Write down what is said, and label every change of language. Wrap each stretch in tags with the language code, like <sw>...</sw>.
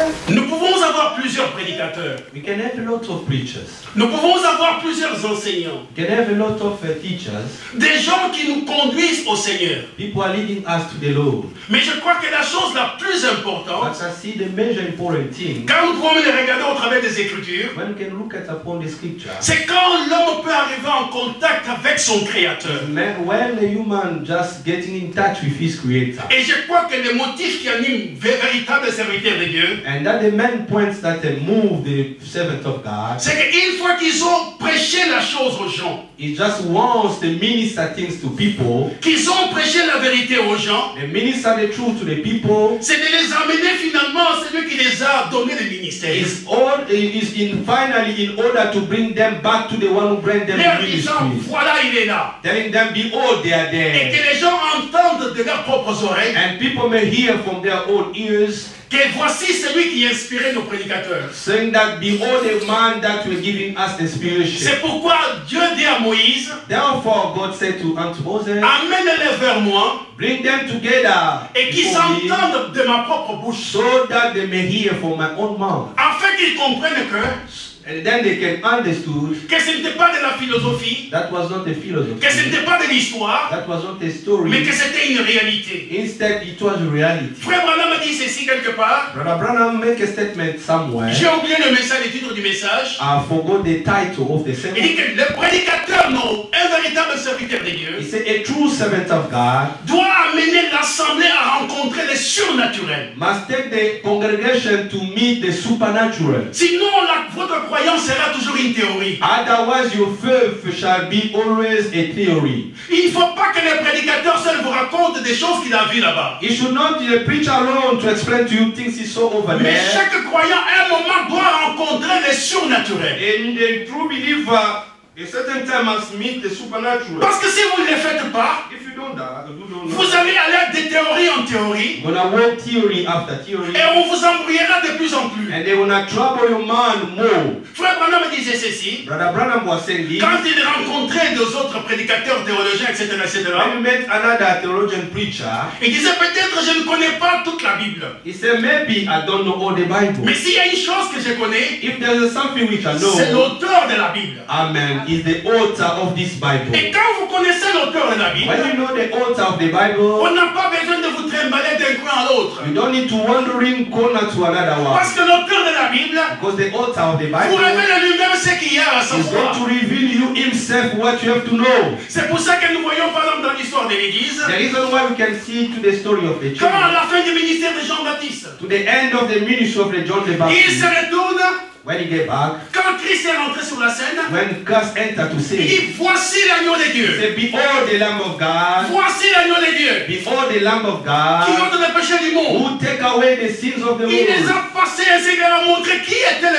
<fr>Nous pouvons avoir plusieurs prédicateurs.</fr> <en>We can have a lot of preachers.</en> <fr>Nous pouvons avoir plusieurs enseignants.</fr> <en>We can have a lot of teachers.</en> <fr>Des gens qui nous conduisent au Seigneur.</fr> <en>People are leading us to the Lord.</en> <fr>Mais je crois que la chose la plus importante,</fr> <en>But I see the major important thing,</en> <fr>quand nous pouvons les regarder au travers des Écritures,</fr> <en>when we can look at upon the scripture,</en> <fr>c'est quand l'homme peut arriver en contact avec son Créateur.</fr> <en>when a human just getting in touch with his creator.</en> <fr>Et je crois que le motif qui anime véritable serviteur de Dieu,</fr> <en>And that the main points that move the servant of God,</en> <fr>c'est qu'une fois qu'ils ont prêché la chose aux gens,</fr> <en>he just wants to minister things to people,</en> <fr>qu'ils ont prêché la vérité aux gens,</fr> <en>they minister the truth to the people.</en> <fr>c'est de les amener finalement à celui qui les a donné le ministère.</fr> <en>Finally in order to bring them back to the one who brought them</en> <fr>Leur</fr> <en>to</en> <fr>disant,</fr> <en>ministry.</en> <fr>voilà, il est là.</fr> <en>Telling them, behold, they are</en> <fr>Et</fr> <en>there.</en> <fr>que les gens entendent de leurs propres oreilles</fr> <en>And people may hear from their own ears,</en> <fr>que voici celui qui inspirait nos prédicateurs.</fr> <en>saying that, behold, the man that will giving us inspiration.</en> <fr>C'est pourquoi Dieu dit à Moïse,</fr> <en>Therefore, God said unto Moses,</en> <fr>amène-les vers moi</fr> <en>bring them together</en> <fr>et qu'ils</fr> <en>before me,</en> <fr>s'entendent de ma propre bouche,</fr> <en>so that they may hear from my own mouth.</en> <fr>afin qu'ils comprennent</fr> <en>And then they can understood</en> <fr>que ce n'était pas de la philosophie,</fr> <en>that was not a</en> <fr>que ce</fr> <en>philosophy,</en> <fr>n'était pas de l'histoire,</fr> <en>that was not a</en> <fr>mais</fr> <en>story.</en> <fr>que c'était une réalité.</fr> <en>Instead, it was reality.</en> <fr>Frère Branham a dit ceci quelque part.</fr> <en>Brother Branham make a statement somewhere.</en> <fr>J'ai oublié le message, le titre du message.</fr> <en>I forgot the title of the</en> <fr>Il</fr> <en>sermon.</en> <fr>dit que le prédicateur, non, un véritable serviteur de</fr> <en>He</en> <fr>Dieu,</fr> <en>said a true servant of God</en> <fr>doit amener l'assemblée à rencontrer le surnaturel.</fr> <en>must take the congregation to meet the supernatural.</en> <fr>Sinon, votre croyance sera toujours une théorie.</fr> <en>Otherwise, your faith shall be always a theory.</en> <fr>Il ne faut pas que le prédicateur seul vous raconte des choses qu'il a vues là-bas.</fr> <en>It should not be a preacher alone to explain to you things he saw over</en> <fr>Mais</fr> <en>there.</en> <fr>chaque croyant, à un moment, doit rencontrer le surnaturel.</fr> <en>And the true believer A certain time must meet the supernatural.</en> <fr>Parce que si vous ne le faites pas,</fr> <en>If you don't</en> <fr>vous allez aller de théorie en théorie.</fr> <en>gonna walk theory after theory,</en> <fr>Et on vous embrouillera de plus en plus.</fr> <en>and they wanna trouble your mind more.</en> <fr>Frère Branham disait ceci.</fr> <en>Brother Branham was saying this.</en> <fr>Quand il rencontrait deux autres prédicateurs, théologiens, etc.,</fr> <en>When you met another theologian preacher,</en> <fr>il disait peut-être je ne connais pas toute la Bible.</fr> <en>he said maybe I don't know all the Bible.</en> <fr>Mais s'il y a une chose que je connais,</fr> <en>If there is something which I</en> <fr>c'est</fr> <en>know,</en> <fr>l'auteur de la Bible.</fr> <en>Amen, is the author of this</en> <fr>Et</fr> <en>Bible.</en> <fr>quand vous connaissez l'auteur de la Bible,</fr> <en>When you know the author of the Bible,</en> <fr>on n'a pas besoin de vous trimballer d'un coin à l'autre.</fr> <en>you don't need to wandering corner to another one.</en> <fr>Parce que l'auteur de la Bible</fr> <en>Because the author of the</en> <fr>vous</fr> <en>Bible</en> <fr>révèle lui-même ce qu'il y a à</fr> <en>is going</en> <fr>savoir.</fr> <en>to reveal you himself what you have to know.</en> <fr>C'est pour ça que nous voyons par exemple dans l'histoire de l'Église,</fr> <en>The reason why we can see to the story of the</en> <fr>comment à</fr> <en>church,</en> <fr>la fin du ministère de Jean-Baptiste,</fr> <en>to the end of the ministry of the John the</en> <fr>il</fr> <en>Baptist,</en> <fr>se retourne,</fr> <en>when he get back,</en> <fr>quand Christ est rentré sur la scène,</fr> <en>when Christ entered to</en> <fr>il</fr> <en>say,</en> <fr>dit voici l'agneau de</fr> <en>he</en> <fr>Dieu,</fr> <en>said, behold the Lamb of God,</en> <fr>voici l'agneau de Dieu,</fr> <en>behold the Lamb of</en> <fr>qui</fr> <en>God,</en> <fr>ôte le péché du monde.</fr> <en>who take away the sins of the</en> <fr>Il les</fr> <en>world.</en> <fr>a passés ainsi qu'il a montré qui était le</fr>